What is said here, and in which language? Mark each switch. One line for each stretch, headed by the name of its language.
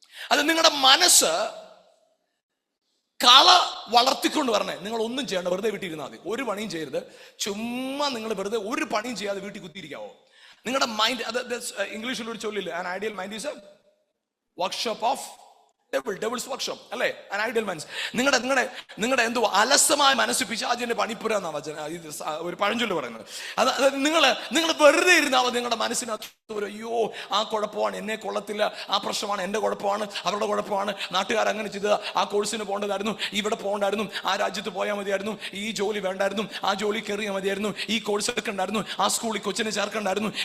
Malayalam: അത് നിങ്ങളുടെ മനസ്സ് കള വളർത്തിക്കൊണ്ട് വരണേ. നിങ്ങൾ ഒന്നും ചെയ്യണ്ട, വെറുതെ വീട്ടിലിരുന്നാൽ മതി, ഒരു പണിയും ചെയ്യരുത്. ചുമ്മാ നിങ്ങൾ വെറുതെ ഒരു പണിയും ചെയ്യാതെ വീട്ടിൽ കുത്തിയിരിക്കാവോ? നിങ്ങളുടെ മൈൻഡ്, അത് ഇംഗ്ലീഷിൽ ഒരു ചൊല്ലില്ല,
English: an ideal mind is a workshop of devil's workshop,
Malayalam: അല്ലേ?
English: an ideal mind.
Malayalam: നിങ്ങളുടെ എന്തോ അലസമായ മനസ്സ് പിശാചിന്റെ പണിപ്പുര എന്നാ ഒരു പഴഞ്ചൊല്ല് പറയുന്നത്. അതായത് നിങ്ങൾ വെറുതെ ഇരുന്നാൽ നിങ്ങളുടെ മനസ്സിനകത്ത് ഒരു, അയ്യോ, ആ കുഴപ്പമാണ്, എന്നെ കൊള്ളത്തില്ല, ആ പ്രശ്നമാണ് എന്റെ കുഴപ്പമാണ്, അവരുടെ കുഴപ്പമാണ്, നാട്ടുകാർ അങ്ങനെ ചെയ്തത്, ആ കോഴ്സിന് പോകേണ്ടതായിരുന്നു, ഇവിടെ പോകണ്ടായിരുന്നു, ആ രാജ്യത്ത് പോയാൽ മതിയായിരുന്നു, ഈ ജോലി വേണ്ടായിരുന്നു, ആ ജോലി കയറിയാൽ മതിയായിരുന്നു, ഈ കോഴ്സ് എടുക്കണ്ടായിരുന്നു, ആ സ്കൂളിൽ കൊച്ചിനെ ചേർക്കണ്ടായിരുന്നു.